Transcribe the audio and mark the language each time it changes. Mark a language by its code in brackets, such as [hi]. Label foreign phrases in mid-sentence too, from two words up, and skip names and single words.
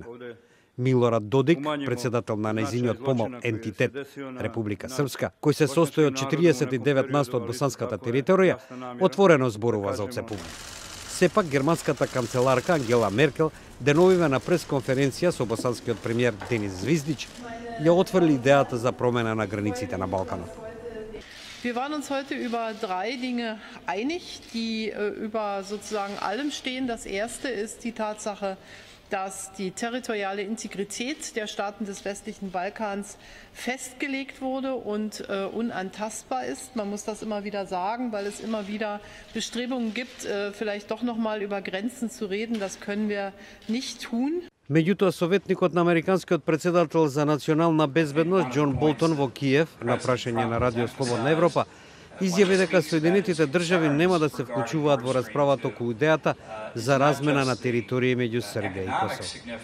[mk] Милорад Додик, председател на нејзиниот помал ентитет Република Српска, кој се состои од 49% од босанската територија, отворено зборува за отцепување. Сепак, германската канцеларка Ангела Меркел деновиве на пресконференција со босанскиот премиер Денис Звиздич ја отврли идејата за промена на границите на Балканот. [de] Wir waren uns heute über 3 Dinge einig, die über sozusagen allem stehen. Das erste ist die Tatsache, dass die territoriale Integrität der Staaten des westlichen Balkans festgelegt wurde und unantastbar ist. Man muss das immer wieder sagen, weil es immer wieder Bestrebungen gibt, vielleicht doch noch mal über Grenzen zu reden. Das können wir nicht tun. [mk] Меѓутоа, советникот на американскиот председател за национална безбедност Џон Болтон во Киев, на прашање на Радио Слободна Европа, изјави дека Соединетите држави нема да се вклучуваат во расправата околу идејата за размена на територии меѓу Србија и Косово.